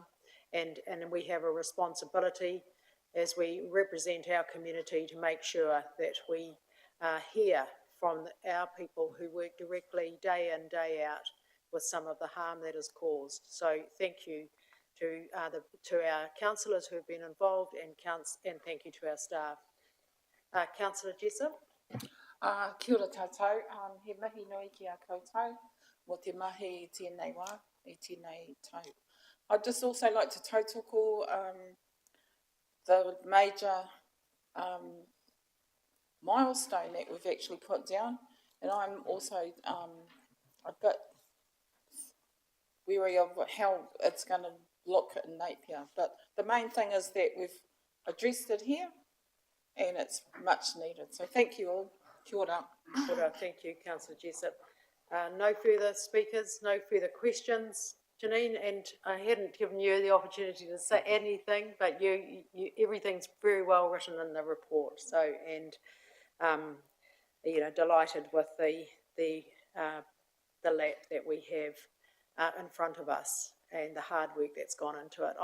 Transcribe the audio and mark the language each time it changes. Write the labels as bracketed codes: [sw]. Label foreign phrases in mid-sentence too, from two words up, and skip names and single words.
[en] And we have a responsibility as we represent our community to make sure that we hear from our people who work directly day in, day out with some of the harm that is caused. So thank you to our councillors who have been involved, and thank you to our staff. Councillor Jessup. [mi] Kia ora tātou, he mihi nui ki a koutou, mo te mahi I tēnei wā, I tēnei tau. [en] I'd just also like to tautoko the major milestone that we've actually put down, and I'm also a bit wary of how it's going to look in Napier, but the main thing is that we've addressed it here and it's much needed. So thank you all. [mi] Kia ora. Kia ora. [en] Thank you, councillor Jessup. No further speakers, no further questions. Janine, and I hadn't given you the opportunity to say anything, but you everything's very well written in the report. So, and delighted with the lap that we have in front of us and the hard work that's gone into it.